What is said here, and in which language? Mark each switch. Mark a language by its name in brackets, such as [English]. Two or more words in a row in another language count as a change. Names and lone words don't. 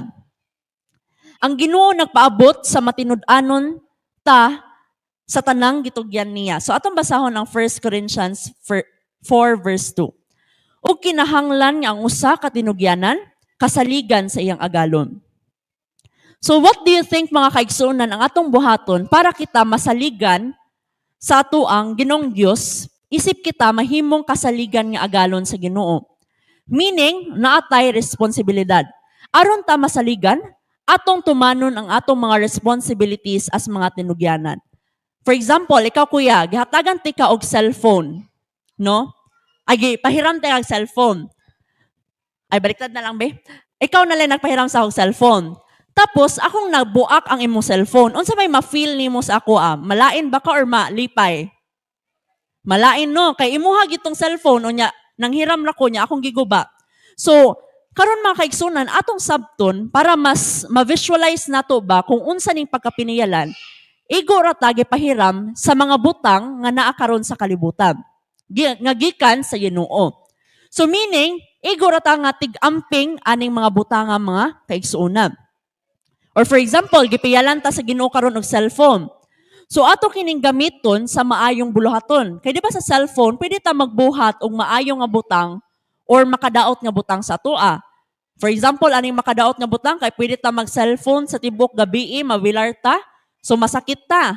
[Cebuano] Ang Ginoo nagpaabot sa matinud-anon ta sa tanang gitugyan niya. So atong basahon ang 1 Corinthians 4 verse 2. O kinahanglan nga ang usa ka tinugyanan kasaligan sa iyang agalon. [English] So what do you think [Cebuano] mga kaigsuunan ang atong buhaton para kita masaligan sa ato ang Ginoong Dios, isip kita mahimong kasaligan nga agalon sa Ginoo. Meaning, naatay responsibilidad. Aron ta masaligan, atong tumanon ang atong mga [English] responsibilities as [Cebuano] mga tinugyanan. [English] For example, [Cebuano] ikaw kuya, gihatagan ti ka og cellphone, no? Ay, pahiram tayo og cellphone. Ay, baliktad na lang, be. Ikaw na lang nagpahiram sa og cellphone. Tapos, akong nagbuak ang imong cellphone. Unsa may ma-feel nimo sa ako, malain ba ka or malipay? Malain, no? Kay imuha gitong cellphone, o nya, nanghiram na ko niya, akong giguba. So, karon mga kaigsunan, atong sabton, para mas ma-visualize nato ba kung unsa ning pagkapiniyalan, igo ra ta gipahiram sa mga butang nga naa karon sa kalibutan. Nga gikan sa Ginoo. So meaning, igo ra ta nga tig-amping aning mga butang nga mga kaigsuonan. [English] Or for example, [Cebuano] gipiyalan ta sa Ginoo karon og cellphone. So ato kining gamiton sa maayong buluhaton. Kay di ba sa cellphone, pwede ta magbuhat og maayong nga butang or makadaot nga butang sa atoa. [English] For example, [Cebuano] aning makadaot nga butang kay pwede ta mag-cellphone sa tibok gabi, mawilar ta, so masakit ta.